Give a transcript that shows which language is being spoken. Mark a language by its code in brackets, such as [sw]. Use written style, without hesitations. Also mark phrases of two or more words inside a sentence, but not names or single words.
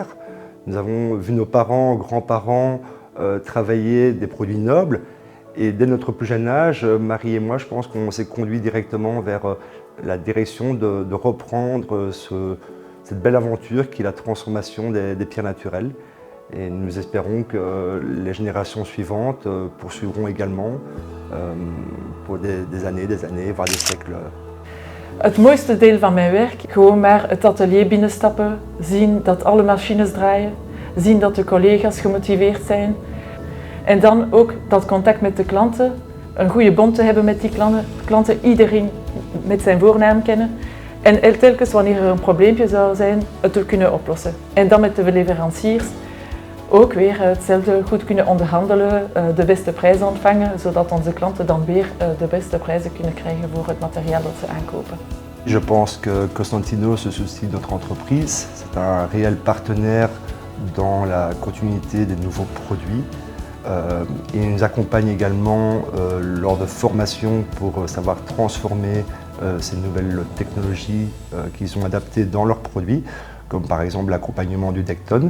[fr] Nous avons vu nos parents, grands-parents travailler des produits nobles et dès notre plus jeune âge, Marie et moi, je pense qu'on s'est conduit directement vers la direction de reprendre cette belle aventure qui est la transformation des pierres naturelles. Et nous espérons que les générations suivantes poursuivront également pour des années, voire des siècles. [nl] Het mooiste deel van mijn werk, gewoon maar het atelier binnenstappen, zien dat alle machines draaien, zien dat de collega's gemotiveerd zijn. En dan ook dat contact met de klanten, een goede band te hebben met die klanten, iedereen met zijn voornaam kennen. En telkens wanneer er een probleempje zou zijn, het te kunnen oplossen. En dan met de leveranciers ook weer hetzelfde goed kunnen onderhandelen, de beste prijs ontvangen, zodat onze klanten dan weer de beste prijzen kunnen krijgen voor het materiaal dat ze aankopen. [fr] Je pense que Costantino se soucie de notre entreprise. C'est un réel partenaire dans la continuité des nouveaux produits. Il nous accompagne également lors de formations pour savoir transformer ces nouvelles technologies qu'ils ont adaptées dans leurs produits, comme par exemple l'accompagnement du Decton.